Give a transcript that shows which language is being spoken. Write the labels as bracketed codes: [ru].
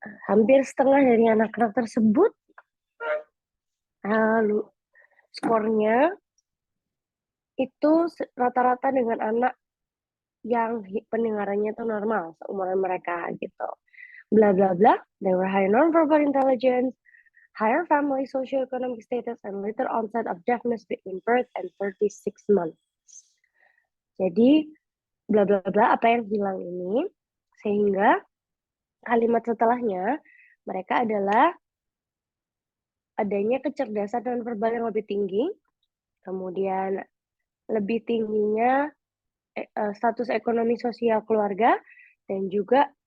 [id] Hampir setengah dari anak-anak tersebut skornya itu rata-rata dengan anak yang pendengarannya itu normal seumuran mereka gitu. Bla bla bla. [en] They were high nonverbal intelligence, higher family socioeconomic status, and later onset of deafness between birth and 36 months. [id] Jadi, bla bla bla apa yang hilang ini, sehingga kalimat setelahnya mereka adalah adanya kecerdasan nonverbal yang lebih tinggi, kemudian lebih tingginya status ekonomi sosial keluarga, dan juga